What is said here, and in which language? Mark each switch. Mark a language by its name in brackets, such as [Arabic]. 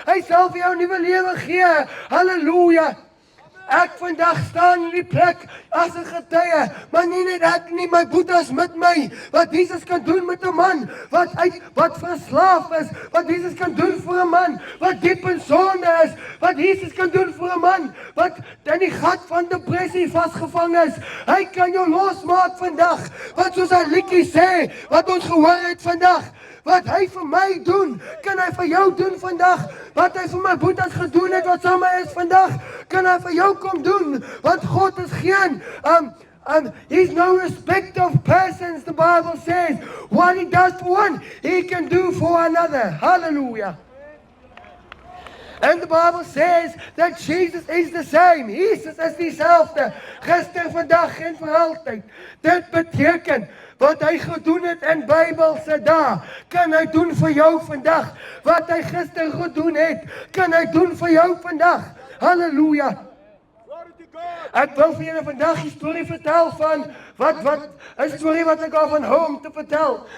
[Afrikaans] Hy sal vir jou nuwe lewe gee. Halleluja. Ek vandag staan in die plek as 'n getuie, maar nie net ek nie, my boetes met my, wat Jesus kan doen met 'n man, wat verslaaf is, wat Jesus kan doen vir 'n man, wat diep in sonde is, wat Jesus kan doen vir 'n man, wat in die gat van depressie vasgevang is. Hy kan jou losmaak vandag, wat soos hy liedjie sê, wat ons gehoor het vandag. Wat hy vir my doen, kan hy vir jou doen vandag. Wat hy vir my boetes gedoen het, wat saam my is vandag, kan hy vir jou kom doen. Want God is geen, [English] he's no respect of persons, the Bible says. What he does for one, he can do for another. Hallelujah. And the Bible says that Jesus is the same. [Afrikaans] Jesus is dieselfde. Gister, vandag en vir altyd. Dit beteken, wat hy gedoen het in Bybelse dae, kan hy doen vir jou vandag. Wat hy gister gedoen het, kan hy doen vir jou vandag. Halleluja. Ek wil vir julle vandag 'n storie vertel van, 'n storie wat ek al van hom te vertel.